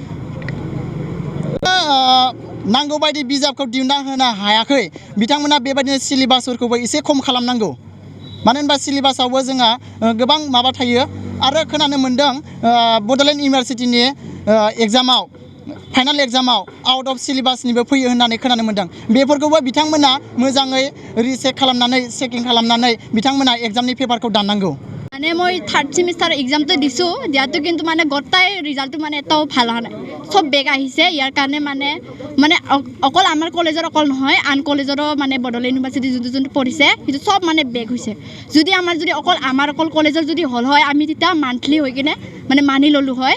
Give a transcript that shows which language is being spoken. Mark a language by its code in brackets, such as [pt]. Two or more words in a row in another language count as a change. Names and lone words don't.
[brx] नांगौ बायदि बिजाबखौ दिहुनना होनो हायाखै बिथांमोना बेबायदिनो सिलेबासफोरखौबो एसे खम खालामनांगौ मानो होनबा सिलेबासावबो जोंहा गोबां माबा थायो आरो खोनानो मोन्दों बड'लेण्ड इउनिभारसिटिनि एग्जामाव फाइनाल एग्जामाव [en] out of syllabusnibo [brx] फैयो होननानै खोनानो मोन्दों बेफोरखौबो बिथांमोना मोजाङै रिचेक खालामनानै चेकिं खालामनानै बिथांमोना एग्जामनि पेपारखौ दाननांगौ [as] মানে মই [en] third semester examto [as] দিছোঁ দিয়াটো কিন্তু মানে গোটাই ৰিজাল্টটো মানে এটাও ভাল হোৱা নাই চব বেক আহিছে ইয়াৰ কাৰণে মানে অকল আমাৰ কলেজৰ অকল নহয় আন কলেজৰো মানে বড'লেণ্ড ইউনিভাৰ্চিটি যোনটো পঢ়িছে সেইটো চব মানে বেক হৈছে যদি আমাৰ অকল কলেজৰ যদি হ'ল হয় আমি তেতিয়া মান্থলি হৈ কিনে মানে মানি ল'লোঁ হয়